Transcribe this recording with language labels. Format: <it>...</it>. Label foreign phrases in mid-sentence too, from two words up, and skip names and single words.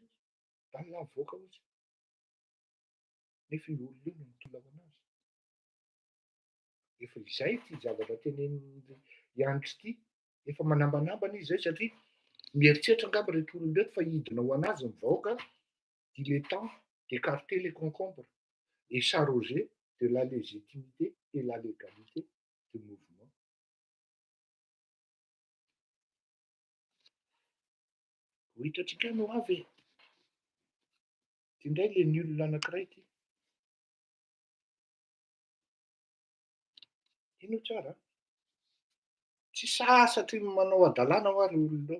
<mg>Tanina avoaka izy. Nefa io olona io no mitolaka anazy. Efa izay ty zavatra tenenin'le Andry ty. Efa manambanambana izy zay satria mieritreritra angamba reto olona reto fa hidina ho anazy ny vahoaka.</mg> <fr>Il est temps d'écarter les concombres et s'arroger de la légitimité et la légalité du mouvement.</fr> <mg>Ho hitatsika no avy. Ty ndray le ny olona anankiray ty. Ino tsara? Tsy sasatry manao adalàna ho ary olona.</mg>